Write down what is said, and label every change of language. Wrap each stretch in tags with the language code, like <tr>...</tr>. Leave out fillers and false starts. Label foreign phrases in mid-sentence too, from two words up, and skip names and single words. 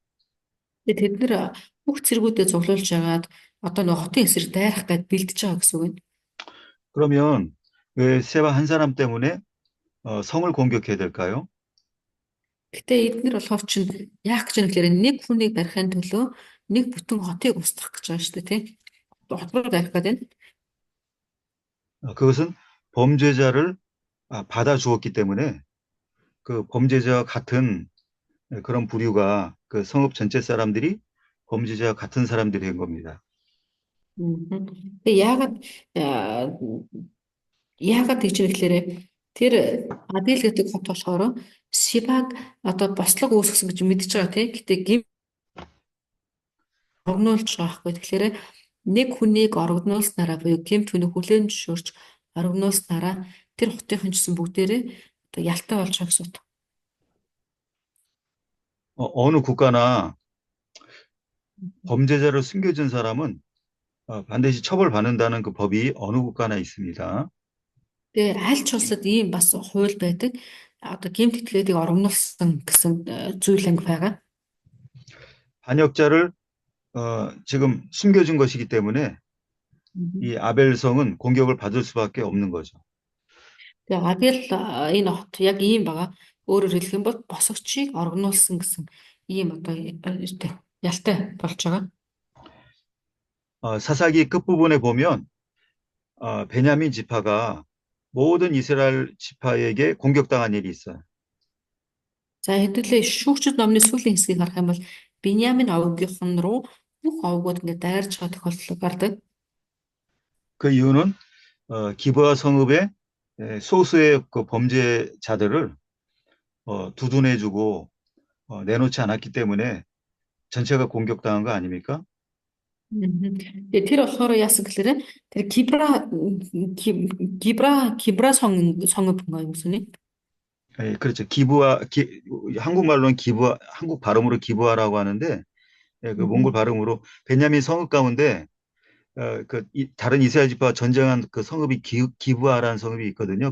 <mn>Тэд нэр бүх цэргүүдэд цуглуулж ягаад одоо нэг хотын эсрэг дайрах гээд бэлдэж байгаа гэсэн үг нь.</mn> <ko>그러면 왜 세바 한 사람 때문에 성을 공격해야 될까요?</ko> <mn>Гэтэ эдгээр болохоор чинь яах гэж юм гэхээр нэг хүнийг барихын төлөө нэг бүтэн хотыг устгах гэж байгаа шүү дээ тийм. Хот руу дайрах гэдэг.</mn> <ko>그것은 범죄자를 받아주었기 때문에 그 범죄자와 같은 그런 부류가 그 성읍 전체 사람들이 범죄자와 같은 사람들이 된 겁니다.</ko> <mn>Тэгээ яагаад гэж юм гэхээр тэр Абель гэдэг хот болохоор Шибаг одоо бослог үүсгэсэн гэж мэдчихэж байгаа тийм. Гэтэ гим оргнуулж байгаа байхгүй. Тэгэхээр нэг хүнийг оргнуулснараа буюу гимт хүнийг хүлээн зөвшөөрч оргнуулснараа тэр хотын гэсэн бүгдээрээ одоо ялтай болж байгаа гэсэн үг.</mn> <ko>어느 국가나 범죄자를 숨겨준 사람은 반드시 처벌받는다는 그 법이 어느 국가나 있습니다.</ko> <mn>Тэгээ аль ч улсад ийм бас хууль байдаг. Одоо гэмт итгэлүүдийг оргнуулсан гэсэн зүйл анги байгаа.</mn> <ko>반역자를 지금 숨겨준 것이기 때문에 이 아벨성은 공격을 받을 수밖에 없는 거죠.</ko> <mn>Тэгээ Абель энэ хот яг ийм байгаа. Өөрөөр хэлэх юм бол босгочийг оргнуулсан гэсэн ийм одоо ялтай болж байгаа.</mn> <ko>사사기 끝부분에 보면 베냐민 지파가 모든 이스라엘 지파에게 공격당한 일이 있어요.</ko> <mn>За хэдүүлээ шүүгчд номны сүүлийн хэсгийг харах юм бол Биньямин овгийнхан руу бүх овгууд ингээд дайрч байгаа тохиолдол гардаг.</mn> <ko>그 이유는 기부와 성읍의 소수의 그 범죄자들을 두둔해주고 내놓지 않았기 때문에 전체가 공격당한 거 아닙니까?</ko> <mn>Мгм. Тэгээ тэр болохоор яасан гэхээр тэр Кибра</mn> <ko>성읍 뭔가요, 무슨? 예, 그렇죠. 한국말로는 한국 발음으로 기부하라고 하는데, 예, 그 몽골 음. 발음으로 베냐민 성읍 가운데, 다른 이스라엘 지파와 전쟁한 그 성읍이 기브아라는 성읍이 있거든요.</ko>